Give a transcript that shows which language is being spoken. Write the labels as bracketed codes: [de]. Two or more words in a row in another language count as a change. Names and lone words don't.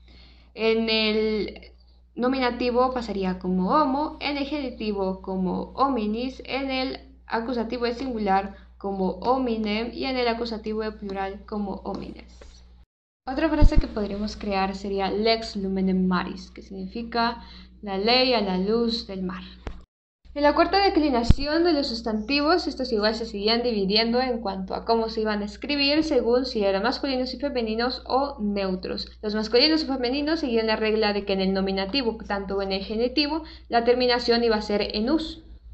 [es] En el nominativo pasaría como homo, en el genitivo como hominis, en el acusativo de singular como hominem y en el acusativo de plural como homines. Otra frase que podríamos crear sería [la] lex lumen maris, [es] que significa la ley a la luz del mar. En la cuarta declinación de los sustantivos, estos igual se seguían dividiendo en cuanto a cómo se iban a escribir según si eran masculinos y femeninos o neutros. Los masculinos y femeninos seguían la regla de que en el nominativo, tanto en el genitivo, la terminación iba a ser en us.